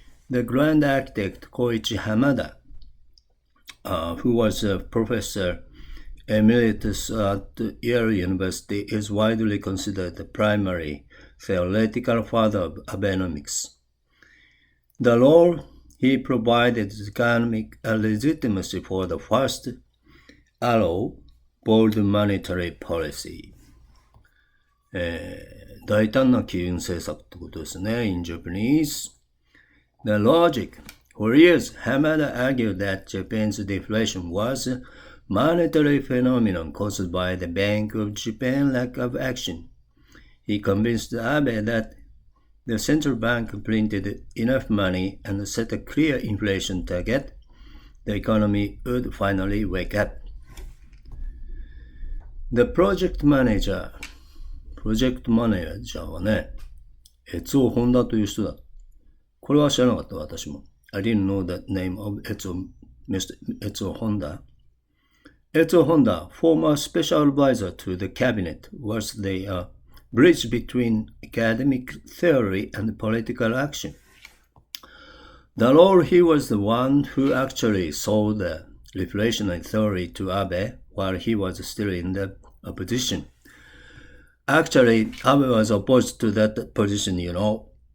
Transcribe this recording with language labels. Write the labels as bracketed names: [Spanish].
[English] The grand architect Koichi Hamada, who was a professor emeritus at Yale University, is widely considered the primary theoretical father of Abenomics. The role he provided economic legitimacy for the first arrow, bold monetary policy. [Japanese] 大胆な金融政策ってことですね。 [English] In Japanese, the logic. For years, Hamada argued that Japan's deflation was a monetary phenomenon caused by the Bank of Japan's lack of action. He convinced Abe that the central bank printed enough money and set a clear inflation target. The economy would finally wake up. The project manager [Japanese] はね、越尾本田という人だ。これは知らなかった、私も。 [English] I didn't know the name of 越尾本田。越尾本田, former special advisor to the cabinet, was the bridge between academic theory and political action. The role he was the one who actually sold the reflationary theory to Abe while he was still in the opposition.Actually, Abe was opposed to that position, you know.